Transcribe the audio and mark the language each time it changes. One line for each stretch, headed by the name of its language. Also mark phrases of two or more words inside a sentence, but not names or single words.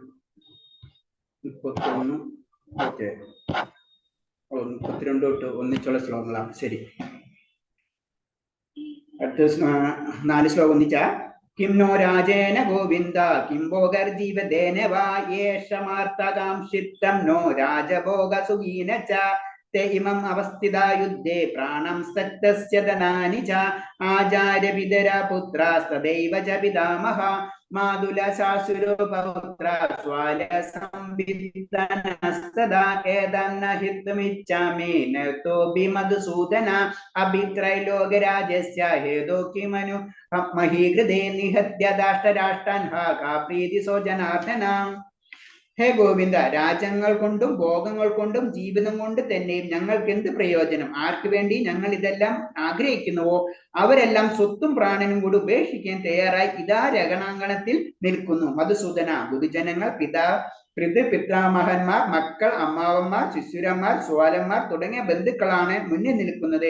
Malayalam: 31 ഓക്കെ, 32 തൊട്ട് ഒന്നിച്ചുള്ള ശ്ലോകങ്ങളാണ്. ശരി, അടുത്ത 4 ശ്ലോകം ഒന്നിച്ചാ.
Sanskrit: കിം നോ രാജേന ഗോവിന്ദ കിം ഭോഗർജീവദേന വാ യേഷമാർത്തകാംക്ഷിത്തം നോ രാജഭോഗ സുഖീന ച ते इमं अवस्थिता युद्धे प्राणं सक्तस्य धनानि च आचार्यपितरा पुत्रा सदैव च पितामहा मातुलशाशुरो पौत्रा स्वालसंवित्तनस्तदा एतन्न हितुमिच्छामि न तोऽपि मधुसूदन अभित्रैलोकराजस्य हेतो किमनु महीकृते निहत्य दाष्टराष्ट्रान् हा का प्रीतिसो जनार्दन.
Malayalam: ഹേ ഗോവിന്ദ, രാജ്യങ്ങൾ കൊണ്ടും ഭോഗങ്ങൾ കൊണ്ടും ജീവിതം കൊണ്ട് തന്നെയും ഞങ്ങൾക്ക് എന്ത് പ്രയോജനം? ആർക്ക് വേണ്ടി ഞങ്ങൾ ഇതെല്ലാം ആഗ്രഹിക്കുന്നുവോ അവരെല്ലാം സ്വത്തും പ്രാണനും കൂടി ഉപേക്ഷിക്കാൻ തയ്യാറായി ഇതാ രഗണാങ്കണത്തിൽ നിൽക്കുന്നു. മധുസൂദന, ഗുരുജനങ്ങൾ, പിതാമഹന്മാർ, മക്കൾ, അമ്മാവന്മാർ, ശിശുരന്മാർ, സ്വാലന്മാർ തുടങ്ങിയ ബന്ധുക്കളാണ് മുന്നിൽ നിൽക്കുന്നത്.